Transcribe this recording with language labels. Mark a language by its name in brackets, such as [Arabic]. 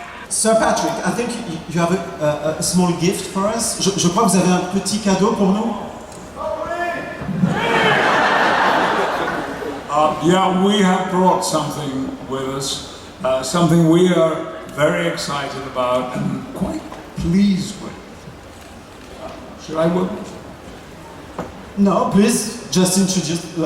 [English] Sir Patrick, I think you have a small gift for us. [French] Je crois que vous avez un petit cadeau pour nous. [English] Yeah, we have brought something with us, something we are very excited about and quite pleased with. Should I work? No, please, just introduce...